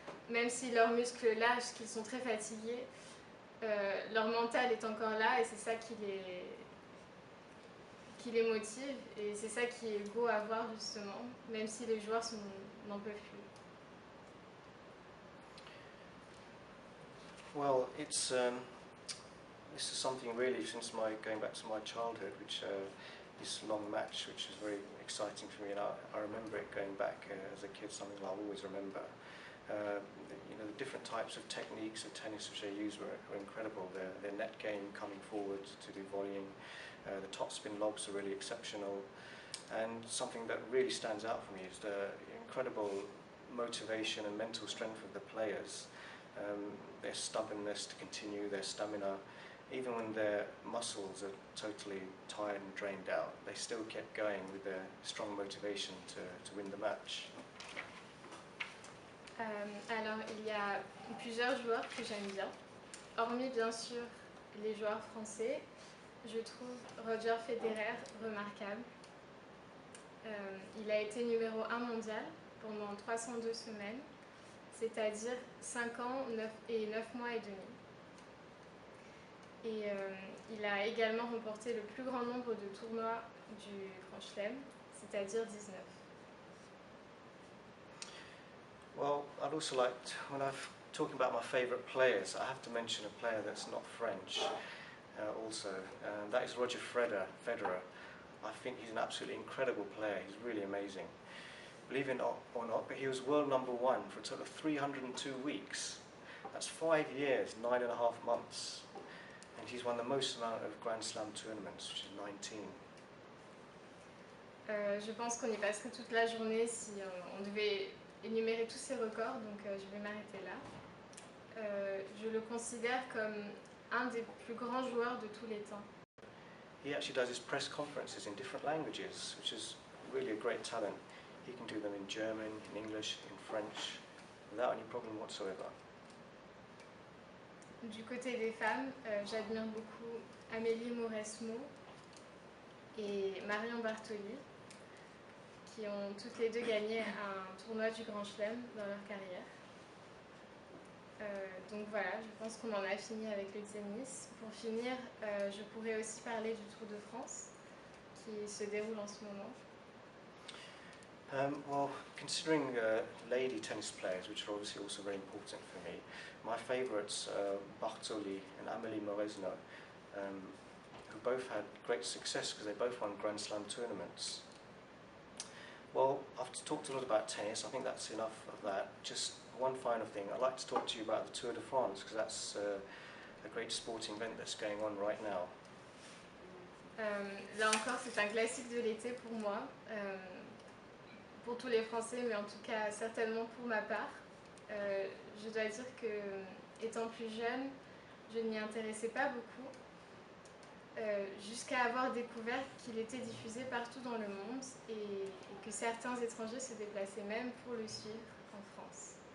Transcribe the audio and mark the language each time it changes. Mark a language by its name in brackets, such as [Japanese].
[French] Même si leurs muscles lâchent, qu'ils sont très fatigués, leur mental est encore là et c'est ça qui les motive et c'est ça qui est beau à voir justement, même si les joueurs n'en peuvent plus. [English] Well, this is something really since going back to my childhood, which this long match, which is very exciting for me, and I remember it going back as a kid, something I'll always remember. The different types of techniques of tennis which they use were incredible. Their net game coming forward to do volleying, the topspin lobs are really exceptional, and something that really stands out for me is the incredible motivation and mental strength of the players, their stubbornness to continue, their stamina. Even when their muscles are totally tired and drained out, they still kept going with their strong motivation to win the match. [French] Alors, il y a plusieurs joueurs que j'aime bien. Hormis, bien sûr, les joueurs français, je trouve Roger Federer remarquable. Il a été numéro 1 mondial pendant 302 semaines, c'est-à-dire 5 ans et 9 mois et demi. Et il a également remporté le plus grand nombre de tournois du Grand Chelem, c'est-à-dire 19. [English] Well, I'd also like, when I'm talking about my favourite players, I have to mention a player that's not French also. That is Roger Federer. I think he's an absolutely incredible player. He's really amazing. Believe it or not, but he was world number 1 for a total of 302 weeks. That's 5 years, 9.5 months. And he's won the most amount of Grand Slam tournaments, which is 19. [French] Je pense qu'on y passerait toute la journée si on devait énumérer tous ses records, donc je vais m'arrêter là. Je le considère comme un des plus grands joueurs de tous les temps. [English] He actually does his press conferences in different languages, which is really a great talent. He can do them in German, in English, in French, without any problem whatsoever. [French] Du côté des femmes, j'admire beaucoup Amélie Mauresmo et Marion Bartoli, qui ont toutes les deux gagné un tournoi du Grand Chelem dans leur carrière. Donc voilà, je pense qu'on en a fini avec le tennis. Pour finir, je pourrais aussi parler du Tour de France qui se déroule en ce moment. [English] Well, considering lady tennis players, which are obviously also very important for me, my favourites are Bartoli and Amélie Mauresno, who both had great success because they both won Grand Slam tournaments. Well, I've talked a lot about tennis. I think that's enough of that. Just one final thing. I'd like to talk to you about the Tour de France because that's a great sporting event that's going on right now. [French] Là encore, c'est un classique de l'été pour moi, pour tous les Français, mais en tout cas certainement pour ma part. Je dois dire que, étant plus jeune, je ne m'y intéressais pas beaucoup, jusqu'à avoir découvert qu'il était diffusé partout dans le monde et que certains étrangers se déplaçaient même pour le suivre en France.